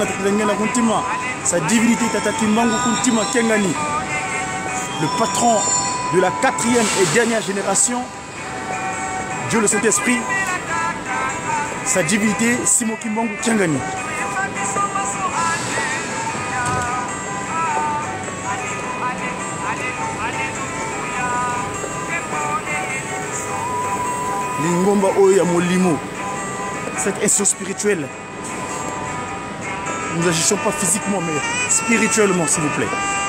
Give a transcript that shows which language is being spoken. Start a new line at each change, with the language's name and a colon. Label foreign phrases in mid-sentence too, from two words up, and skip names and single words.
French: Tata Ngana Kuntima, sa divinité Tata Kimbangu Kuntima Kengani, le patron de la 4e et dernière génération, Dieu le Saint-Esprit, sa divinité Simon Kimbangu Kengani. Lingomba Oya Molimo, cette institution spirituelle, nous n'agissons pas physiquement mais spirituellement s'il vous plaît.